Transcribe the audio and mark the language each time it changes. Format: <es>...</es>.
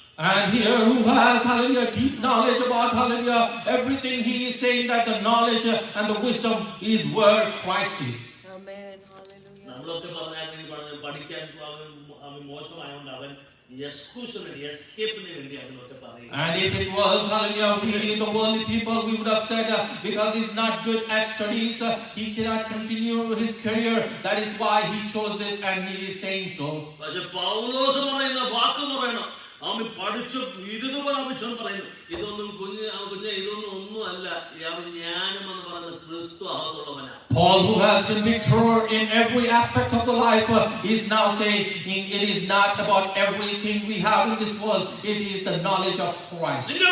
<en>And here who has hallelujah deep knowledge about hallelujah everything, he is saying that the knowledge and the wisdom is where Christ is. Amen. Hallelujah.</en> <ml>നമ്മളൊക്കെ പറഞ്ഞാൽ പഠിക്കാൻ മോശമായതുകൊണ്ട് അവൻ escape-ന് വേണ്ടി അതിനൊക്കെ പറയും.</ml> <en>And if it was hallelujah we the worldly people, we would have said because he's not good at studies, he cannot continue his career, that is why he chose this, and he is saying so.</en> <ml>പക്ഷേ പൗലോസ് പറയുന്ന വാക്ക് പറയണം, അവൻ പഠിച്ചു ഇതുപോലെ പറയുന്നു, ഇതൊന്നും ഇതൊന്നും ഒന്നും അല്ല, ജ്ഞാനം എന്ന് പറയുന്നത് ക്രിസ്തു അകത്തുള്ളവനാണ്.</ml> <en>Paul, who has been victor in every aspect of the life, is now saying it is not about everything we have in this world, it is the knowledge of Christ.</en>